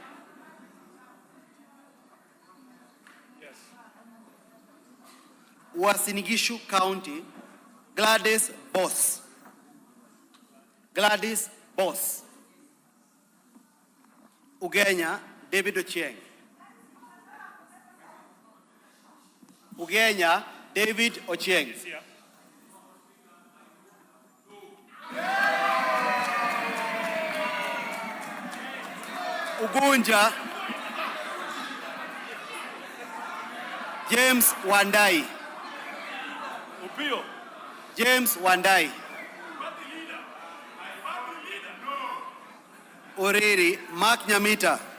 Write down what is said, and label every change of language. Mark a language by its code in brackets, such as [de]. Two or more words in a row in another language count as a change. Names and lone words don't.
[en] Uasin Gishu County, Gladys Boss. Gladys Boss. Ugenya, David Ochieng. Ugenya David Ochieng. He's here. Ugunja James Wandai. Upio. James Wandai. Oriri Mark Nyamita.